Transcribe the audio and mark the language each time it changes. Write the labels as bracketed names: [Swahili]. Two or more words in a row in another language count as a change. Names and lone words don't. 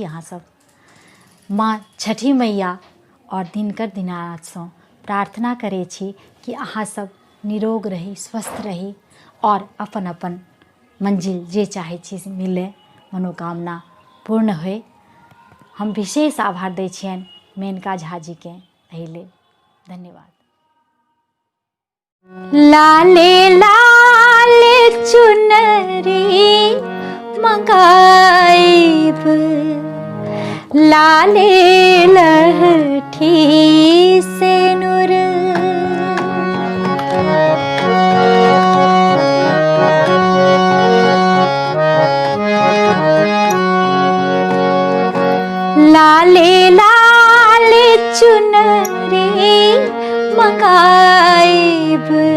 [Maithili] अहाँ सब माँ छठी मैया और दिनकर दीनानाथ से प्रार्थना करे छी कि अहाँ सब निरोग रही, स्वस्थ रही और अपन अपन मंजिल जे चाहे छी मिले, मनोकामना पूर्ण होए। हम विशेष आभार दै छियनि मेनका झा जी के एहि लेल। धन्यवाद। लाले लाले चुनरी मंगाइब, लाले लहठी सिनुर, लाले लाले चुनरी मंगाइब,